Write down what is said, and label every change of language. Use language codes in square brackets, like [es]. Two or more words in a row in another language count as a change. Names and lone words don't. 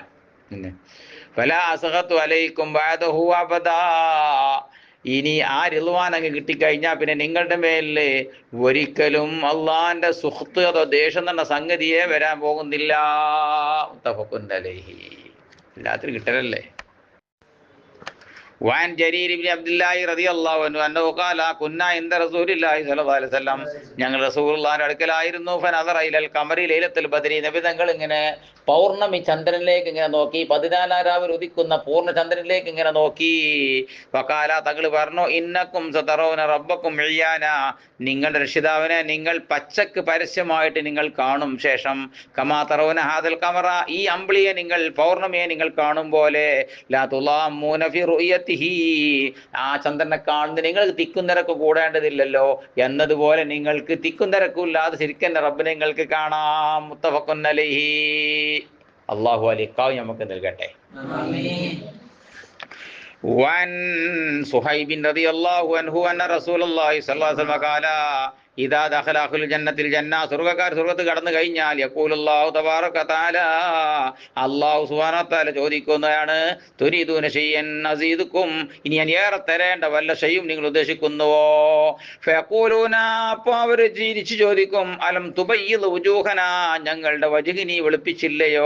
[ar] فلا أسخط عليكم بعده أبدا, [ml] ഇനി ആ റിദ്വാൻ അങ്ങ് കിട്ടിക്കഴിഞ്ഞാൽ പിന്നെ നിങ്ങളുടെ മേലിൽ ഒരിക്കലും അള്ളാന്റെ സുഖ്ത്ത് അതോ ദേഷ്യം എന്ന സംഗതിയെ വരാൻ പോകുന്നില്ല. [ar] متفق عليه, [ml] എല്ലാത്തിനും കിട്ടലല്ലേ. [ar] وعن جرير بن عبد الله رضي الله عنه أنه قال كنا عند رسول الله صلى الله عليه وسلم, [ml] ഞങ്ങൾ റസൂലുള്ളാഹിന്റെ അടുക്കലായിരുന്നു. [ar] فنظر إلى القمر ليلة البدر, [ml] നബി തങ്ങൾ ഇങ്ങനെ പൗർണമി ചന്ദ്രനിലേക്ക് ഇങ്ങനെ നോക്കി, 14 രാവിൽ ഉദിക്കുന്ന പൂർണ്ണ ചന്ദ്രനിലേക്ക് ഇങ്ങനെ നോക്കി. വഖാല, തങ്ങൾ പറഞ്ഞു [ar] إنكم سترون ربكم عيانا, [ml] നിങ്ങളുടെ രക്ഷിതാവിനെ നിങ്ങൾ പച്ചക്ക് പരസ്യമായിട്ട് നിങ്ങൾ കാണും. ശേഷം [ar] كما ترون هذا القمر, [ml] ഈ അമ്പിളിയെ നിങ്ങൾ പൗർണമിയെ നിങ്ങൾ കാണും പോലെ, [ar] لا تضامون في رؤيته, [ml] ആ ചന്ദ്രനെ കാണുന്ന നിങ്ങൾക്ക് തിക്കും തിരക്കും കൂടേണ്ടതില്ലല്ലോ എന്നതുപോലെ നിങ്ങൾക്ക് തിക്കും തിരക്കും ഇല്ലാതെ ശരിക്കും റബ്ബിനെ നിങ്ങൾക്ക് കാണാം. [ar] متفق عليه. [ml] അല്ലാഹു അലിക്കാവ് നമുക്ക് നൽകട്ടെ. [ar] وعن صهيب رضي الله عنه أن رسول الله صلى الله عليه وسلم قال إذا دخل أهل الجنة الجنة, [ml] സ്വർഗ്ഗക്കാർ സ്വർഗ്ഗത്ത് കടന്നു കഴിഞ്ഞാൽ [ar] يقول الله تبارك وتعالى, الله سبحانه وتعالى ചോദിക്കുന്നതാണ്, تريدون شيئا أزيدكم, [ml] ഇനി ഞാൻ ഏറെ തരേണ്ട വല്ല ഷൈയും നിങ്ങൾ ഉദ്ദേശിക്കുന്നുവോ? ഫയഖൂലൂന, അപ്പോൾ അവർ ചിരിച്ചു ചോദിക്കും, [ar] ألم تبيض وجوهنا, [ml] ഞങ്ങളുടെ വജ്ഹ് നീ വെളുപ്പിച്ചില്ലയോ?